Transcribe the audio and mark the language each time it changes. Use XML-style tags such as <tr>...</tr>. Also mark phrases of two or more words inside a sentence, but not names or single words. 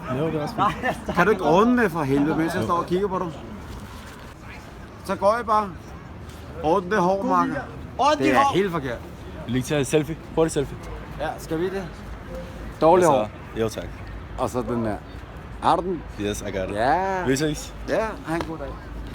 <da>Jo, det er også fint. Kan du ikke ordne det for helvede, mens jeg står og kigger på dig? Så går jeg bare. Ordne det hår, Marker. Det er helt forkert. Vil I ikke tage et selfie? Hurtigt selfie. Ja, skal vi det? Dårligt hår. Jo, tak. Og så den der. Har du den?</da> <en>Yes, I got it.</en> <da>Ja. Vi ses. Ja, ha' en god dag.</da>